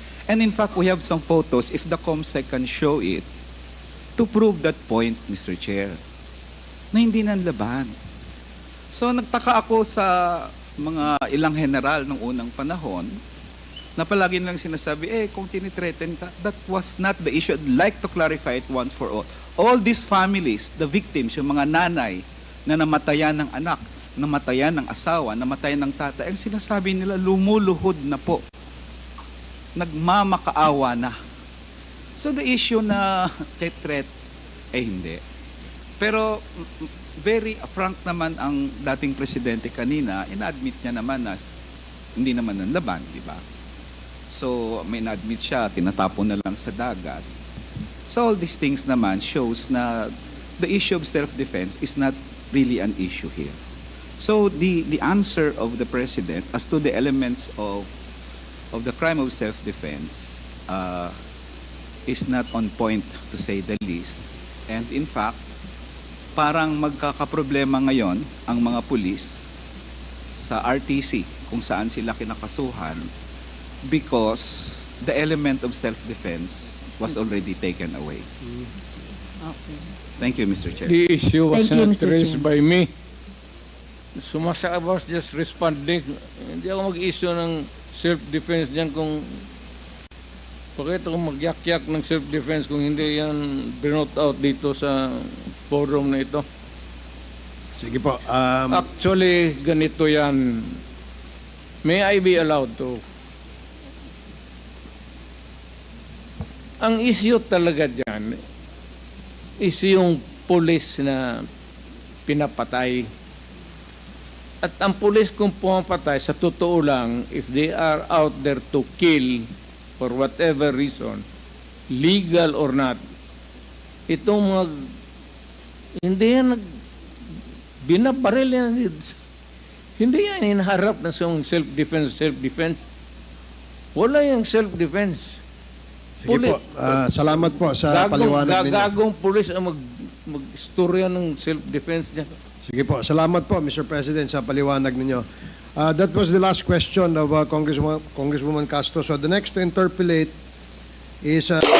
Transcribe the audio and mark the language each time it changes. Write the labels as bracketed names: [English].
[English] And in fact, we have some photos, if the COMSEC can show it, to prove that point, Mr. [Filipino] Chair, na hindi nanlaban. So nagtaka ako sa mga ilang general ng unang panahon na palagi nilang sinasabi, kung tinitreaten ka, [English] that was not the issue. I'd like to clarify it once for all. All these families, the victims, [Filipino] yung mga nanay na namatayan ng anak, namatayan ng asawa, namatayan ng tatay, ang sinasabi nila, lumuluhod na po. Nagmamakaawa na. [English] So the issue [Filipino] na threat, hindi. Pero very frank naman ang dating presidente kanina, ina-admit niya naman na hindi naman ng laban, di ba? So, may na-admit siya, tinatapon na lang sa dagat. [English] So, all these things naman shows na the issue of self-defense is not really an issue here. So, the answer of the President as to the elements of the crime of self-defense is not on point, to say the least. And in fact, [Filipino] parang magkakaproblema ngayon ang mga pulis sa RTC kung saan sila kinakasuhan [English] because the element of self-defense was already taken away. Okay. Thank you, Mr. Chair. The issue was Thank you, not Mr. raised Chair. by me. Sumasa I was just responding. [Filipino] Hindi ako mag-issue ng self-defense diyan kung bakit ako mag-yak-yak ng self-defense kung hindi yan binote out dito sa forum na ito. Sige po. [English] Actually, [Filipino] ganito yan. [English] May I be allowed to? [Filipino] Ang issue talaga dyan is yung pulis na pinapatay. At ang pulis kung pumapatay, sa totoo lang, [English] if they are out there to kill for whatever reason, legal or not, [Filipino] itong mga, hindi yan binabaril yan. Hindi yan hinaharap na sa self-defense. Wala yung self-defense. Sige po. Salamat po sa paliwanag ninyo. Gagong pulis ang mag-istorya ng self-defense niya. Sige po. Salamat po, Mr. President, sa paliwanag ninyo. [English] That was the last question of Congresswoman Castro. So the next to interpolate is...